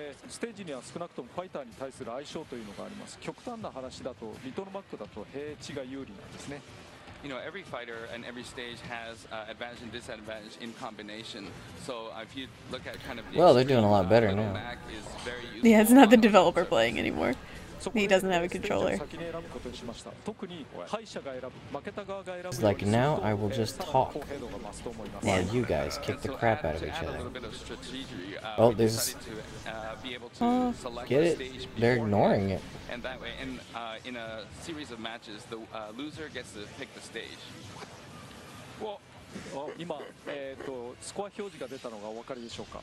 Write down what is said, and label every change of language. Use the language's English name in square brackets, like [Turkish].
[Japanese] ステージには少なくともファイターに対する相性というのがあります。極端な話だとリトルマックだと平地が有利なんですね。 [English] You know, every fighter and every stage has advantage and disadvantage in combination. So if you look at kind of the well, they're doing a lot better now. Yeah, it's not the developer playing anymore. He doesn't have a controller. It's like, now I will just talk while you guys kick the crap out of each other. Oh, there's... Oh, get it? They're ignoring it. And that way, in a series of matches, the loser gets to pick the stage. [Japanese] Well, 今、スコア表示が出たのがお分かりでしょうか。